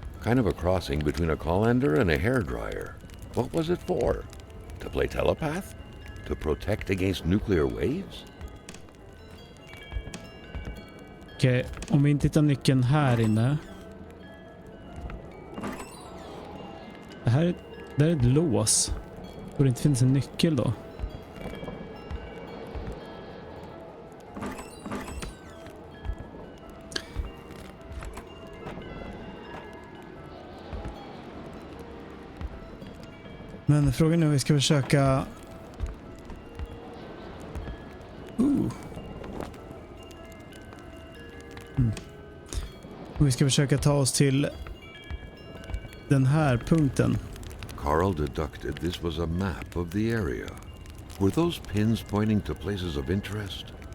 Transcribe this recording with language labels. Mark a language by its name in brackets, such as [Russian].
[English] Kind of a crossing between a colander and a hairdryer. What was it for? To play telepath? To protect against nuclear waves? [Swedish] Okej, om vi inte hittar nyckeln här inne. Det här är ett lås. Borde inte finnas en nyckel då? Men frågan är om vi ska försöka... Om vi ska försöka ta oss till den här punkten. [English] Carl deducted this was a map of the area. Were those pins pointing to places of interest?